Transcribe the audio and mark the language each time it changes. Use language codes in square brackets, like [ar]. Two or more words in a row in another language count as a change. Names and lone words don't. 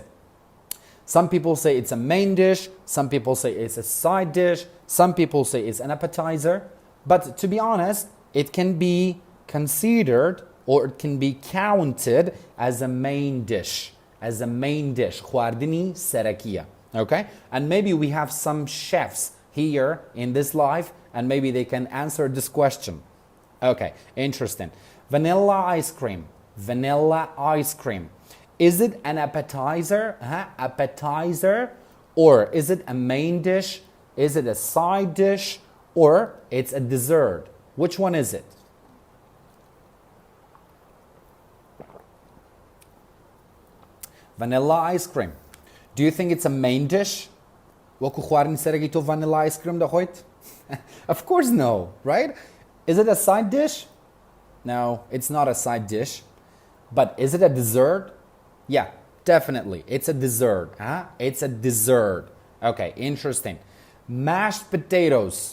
[en] Some people say it's a main dish. Some people say it's a side dish. Some people say it's an appetizer. But to be honest, it can be considered or it can be counted as a main dish. As a main dish. [ckb] خواردنی سەرەکیە. [en] Okay? And maybe we have some chefs here in this live, and maybe they can answer this question. Okay, interesting. Vanilla ice cream. Vanilla ice cream. Is it an appetizer? Appetizer? Or is it a main dish? Is it a side dish? Or it's a dessert? Which one is it? Vanilla ice cream. Do you think it's a main dish? [ckb] وەکو خواردنی سەرەکی تۆ [en] vanilla ice cream دەخۆیت? Of course no, right? Is it a side dish? No, it's not a side dish. But is it a dessert? Yeah, definitely. It's a dessert. It's a dessert. Okay, interesting. Mashed potatoes.